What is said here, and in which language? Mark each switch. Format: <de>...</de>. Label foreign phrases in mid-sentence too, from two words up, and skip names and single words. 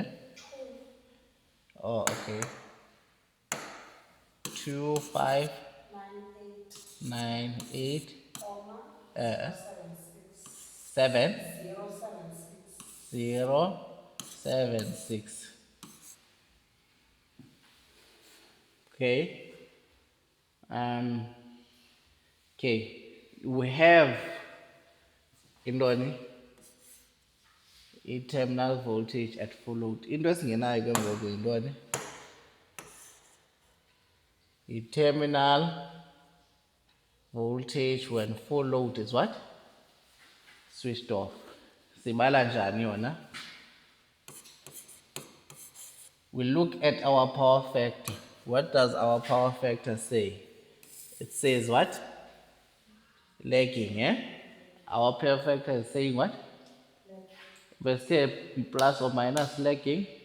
<en>Oh, okay. 2, 5, 9, 8, 7, 0, 7, 6. Okay. Okay. We have intoni i-terminal voltage at full load.</en> <xh>Into esingenayo ke ngoku yintoni?</xh> <en>I-terminal voltage when full load is what? Switched off.</en> <xh>Sibala njani yona?</xh> <en>We look at our power factor. What does our power factor say? It says what? Lagging, eh? Our power factor is saying what? We say plus or minus lagging?</en>